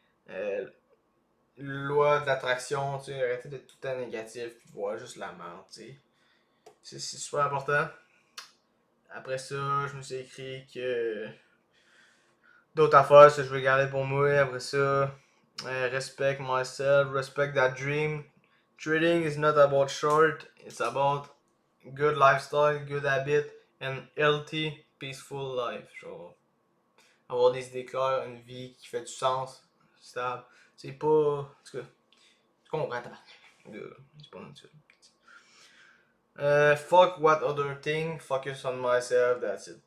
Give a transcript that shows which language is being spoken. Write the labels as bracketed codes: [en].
[fr] Euh, Loi de l'attraction, tu sais, arrêtez d'être tout le temps négatif, puis voir juste la merde, tu sais. C'est super important. Après ça, je me suis écrit que d'autres affaires, ça je vais garder pour moi. Après ça, [en] respect myself, respect that dream. Trading is not about short, it's about good lifestyle, good habit, and healthy, peaceful life. [fr] Genre, avoir des idées claires, une vie qui fait du sens, stable. C'est pas. En tout cas, tu comprends, c'est pas naturel. [en] Fuck what other thing, focus on myself, that's it.